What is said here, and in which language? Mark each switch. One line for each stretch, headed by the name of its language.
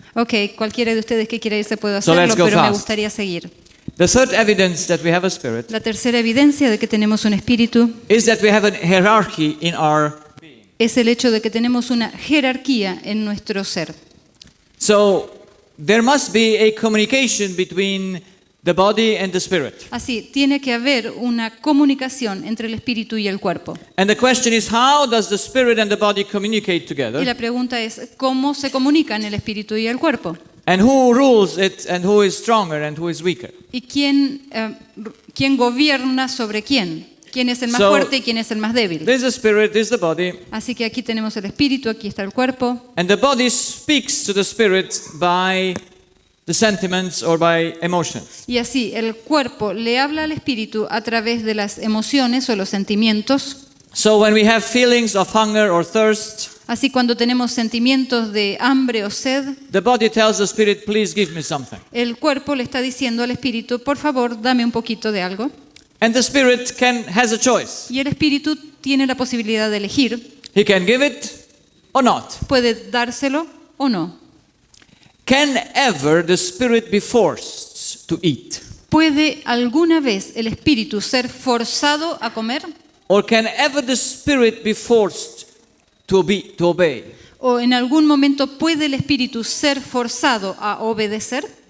Spanish: Ok, cualquiera de ustedes que quiera irse puede
English: So
Spanish: hacerlo,
English: let's go
Spanish: pero me
English: fast.
Spanish: gustaría seguir.
English: The third evidence that we have a spirit
Spanish: La tercera evidencia de que tenemos un espíritu
English: is that we have a hierarchy in our.
Spanish: es el hecho de que tenemos una jerarquía en nuestro ser.
English: So there must be a communication between the body and the spirit.
Spanish: Así, tiene que haber una comunicación entre el espíritu y el cuerpo.
English: And the question is, how does the spirit and the body communicate
Spanish: Y
English: together?
Spanish: la pregunta es, ¿cómo se comunican el espíritu y el cuerpo?
English: And who rules it and who is stronger and who is weaker?
Spanish: ¿Y quién gobierna sobre quién? ¿Quién es el más
English: So,
Spanish: fuerte y quién es el más débil?
English: There's the spirit, there's the body,
Spanish: Así que aquí tenemos el espíritu, aquí está el cuerpo.
English: and the body speaks to the spirit by the sentiments or by emotions.
Spanish: Y así, el cuerpo le habla al espíritu a través de las emociones o los sentimientos.
English: So when we have feelings of hunger or thirst,
Spanish: Así cuando tenemos sentimientos de hambre o sed,
English: the body tells the spirit, please give me something.
Spanish: el cuerpo le está diciendo al espíritu, por favor, dame un poquito de algo.
English: And the spirit has a choice.
Spanish: Y el espíritu tiene la posibilidad de elegir,
English: He can give it or not.
Spanish: puede dárselo o no.
English: Can ever the spirit be forced to eat?
Spanish: ¿Puede alguna vez el espíritu ser forzado a comer?
English: Or can ever the spirit be forced to obey?
Spanish: ¿O en algún momento puede el espíritu ser forzado a obedecer?